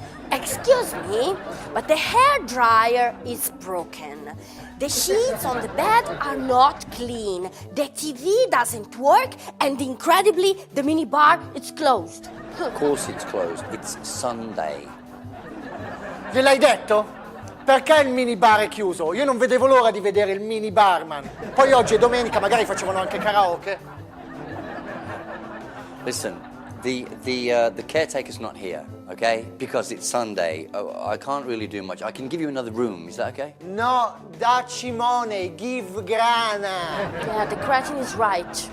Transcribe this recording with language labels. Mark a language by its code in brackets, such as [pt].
[en] Excuse me, but the hair dryer is broken. The sheets on the bed are not clean. The TV doesn't work, and incredibly, the minibar is closed. Of course it's closed. It's Sunday. [it] Gliel'hai detto? Perché il minibar è chiuso? Io non vedevo l'ora di vedere il mini barman. Poi oggi è domenica, magari facevano anche karaoke. [en] Listen, the caretaker's not here, okay? Because it's Sunday. I can't really do much. I can give you another room. Is that okay? [it] No, dacci money, give grana. [en] Yeah, the cretin is right.